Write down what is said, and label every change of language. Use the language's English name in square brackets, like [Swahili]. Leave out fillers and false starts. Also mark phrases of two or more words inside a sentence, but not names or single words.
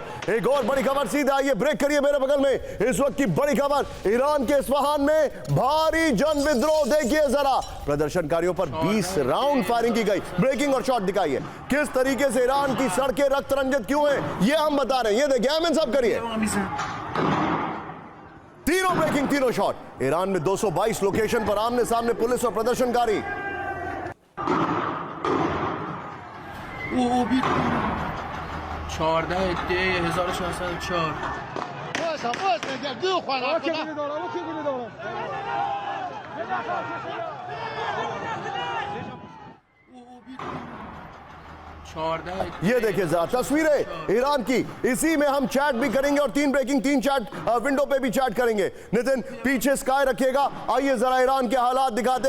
[Hindi] एक और बड़ी खबर, सीधे आइए, ब्रेक करिए मेरे बगल में। इस वक्त की बड़ी खबर, ईरान के इस्फहान में भारी जन विद्रोह देखिए जरा, प्रदर्शनकारियों पर 20 राउंड फायरिंग की गई। ब्रेकिंग और शॉट दिखाइए, किस तरीके से ईरान की सड़कें रक्त रंजित क्यों हैं, ये हम बता रहे हैं। ये देखिए, एमएन साहब करिए, तीनों ब्रेकिंग, तीनों शॉट। ईरान में 222 लोकेशन पर आमने सामने पुलिस और प्रदर्शनकारी। او بی 14/1604 باز نگه دو خوانا ये देखिए जरा तस्वीरें ईरान की, इसी में हम चैट भी करेंगे और 3 ब्रेकिंग 3 [English] chat window [Hindi] पे भी चैट करेंगे। नितिन पीछे स्काई रखिएगा। आइए जरा ईरान के हालात दिखाते हैं।